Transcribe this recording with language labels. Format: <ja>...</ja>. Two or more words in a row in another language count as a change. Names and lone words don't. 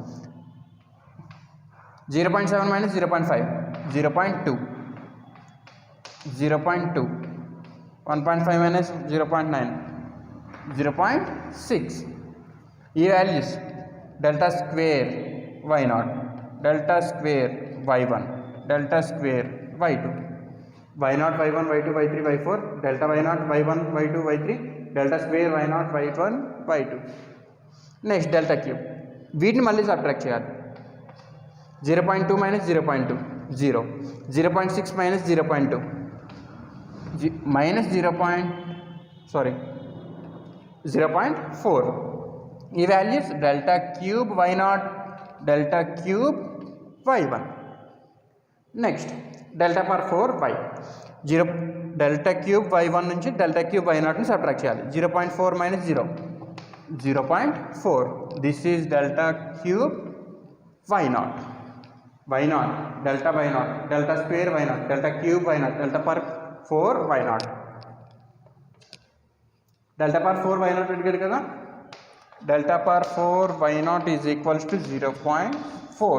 <te>0.7 మైనస్ 0.5 0.2, 0.2, 1.5 మైనస్ 0.9 0.6. ఈ వాల్యూస్</te> <en>delta square y0, delta square y1, delta square y2,</en> <te>y0, y1, y2, y3, y4,</te> <en>delta y0,</en> <te>y1, y2, y3,</te> <en>delta square y0, y1, y2. next delta cube.</en> <te>వీటిని మళ్ళీ సబ్ట్రాక్ట్ చేయాలి. 0.2 మైనస్ 0.2 0, 0.6 మైనస్ 0.2 మైనస్ 0.4. ఈ వాల్యూస్</te> <en>delta cube y0, delta cube y1. next delta power 4 y. delta cube y1</en> <te>నుంచి</te> <en>delta cube y0</en> <te>సబ్ట్రాక్ట్ చేయాలి. 0.4 మైనస్ 0 0.4.</te> <en>this is delta cube y0, y0, delta y0, delta square y0, delta cube y0, delta power 4 y0. delta power 4 y0</en> <te>అడిగారు కదా.</te> <en>delta power 4 y0 is equals to 0.4.</en>